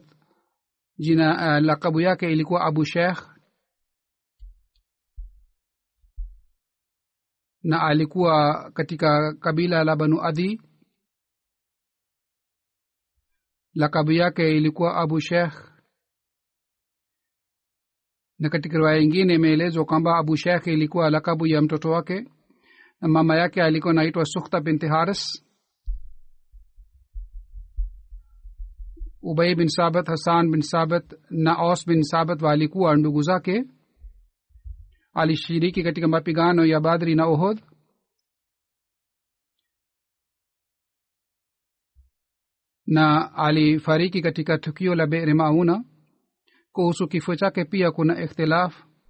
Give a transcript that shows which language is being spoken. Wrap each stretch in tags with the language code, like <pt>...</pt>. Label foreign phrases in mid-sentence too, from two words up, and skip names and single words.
<sw>Jina lakabu yake ilikuwa Abu Sheikh, na alikuwa katika kabila la Banu Adi. Lakabu yake ilikuwa Abu Sheikh, na katika riwaya nyingine imeelezwa kwamba Abu Sheikh ilikuwa lakabu ya mtoto wake, na mama yake alikuwa anaitwa Sukhta binti Haris. Ubay bin Sabit, Hassan bin Sabit na Aus bin Sabit walikuwa ndugu zake. Alishiriki katika mapigano ya Badri na Uhud. na alifariki katika tukio la Be'r Mauna. Kuhusu kifo chake pia kuna ikhtilaf.</sw>